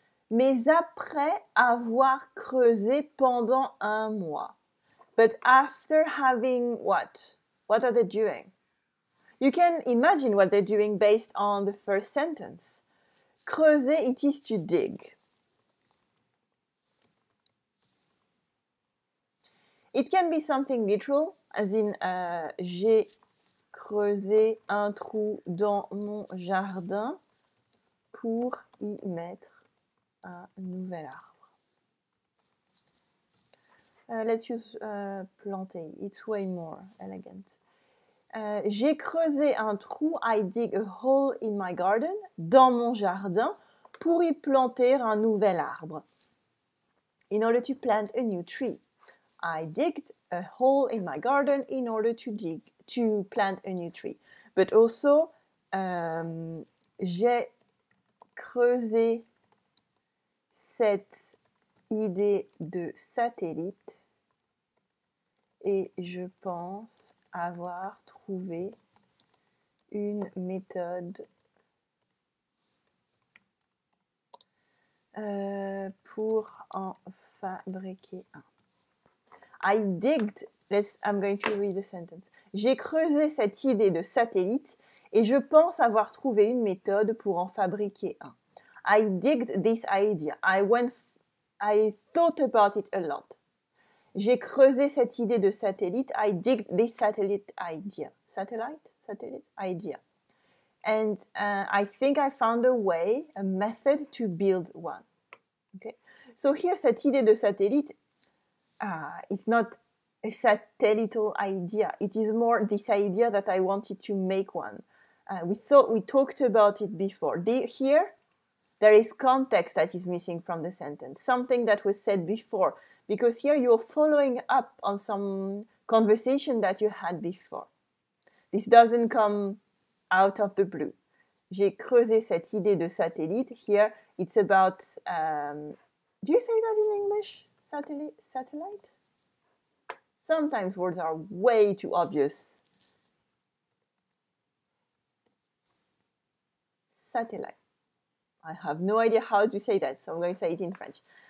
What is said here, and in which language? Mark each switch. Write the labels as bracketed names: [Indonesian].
[French] Mais après avoir creusé pendant un mois. [English] But after having what? What are they doing? You can imagine what they're doing based on the first sentence. Creuser, it is to dig. It can be something literal, as in [French] j'ai creusé un trou dans mon jardin pour y mettre un nouvel arbre. [English] Let's use planter. It's way more elegant. [French] J'ai creusé un trou, [English] I dig a hole in my garden, [French] dans mon jardin, pour y planter un nouvel arbre. [English] In order to plant a new tree. I digged a hole in my garden in order to plant a new tree. But also, [French] j'ai creusé cette idée de satellite et je pense avoir trouvé une méthode pour en fabriquer un. [English] I digged, I'm going to read the sentence. [French] J'ai creusé cette idée de satellite et je pense avoir trouvé une méthode pour en fabriquer un. [English] I digged this idea. I thought about it a lot. [French] J'ai creusé cette idée de satellite. [English] I digged this satellite idea. Satellite idea. And I think I found a method to build one. Okay. So here, [French] cette idée de satellite, [English] it's not a satellite idea. It is more this idea that I wanted to make one. We talked about it before. Here, there is context that is missing from the sentence, something that was said before, because here you're following up on some conversation that you had before. This doesn't come out of the blue. [French] J'ai creusé cette idée de satellite. [English] Here, it's about, do you say that in English? Satellite? Sometimes words are way too obvious. Satellite. I have no idea how to say that, so I'm going to say it in French.